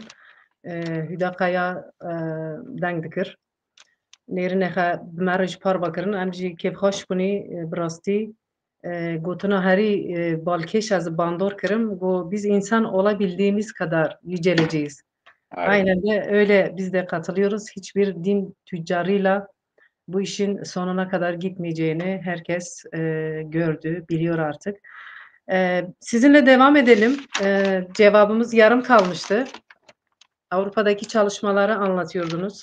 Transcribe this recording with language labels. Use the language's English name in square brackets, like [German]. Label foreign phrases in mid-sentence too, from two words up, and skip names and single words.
[Kurdish] Hüdaqaya deng dikir. Nêrînê xwe bi me re ji par vekirin. Em jî kêfxweş kunî bi rastî gotina herî balkêş ez bandor kirim. [Turkish] Got biz insan olabildiğimiz kadar yüceleceğiz. Aynen de öyle biz de katılıyoruz. Hiçbir din tüccarıyla bu işin sonuna kadar gitmeyeceğini herkes gördü, biliyor artık. Sizinle devam edelim. Cevabımız yarım kalmıştı. Avrupa'daki çalışmaları anlatıyordunuz.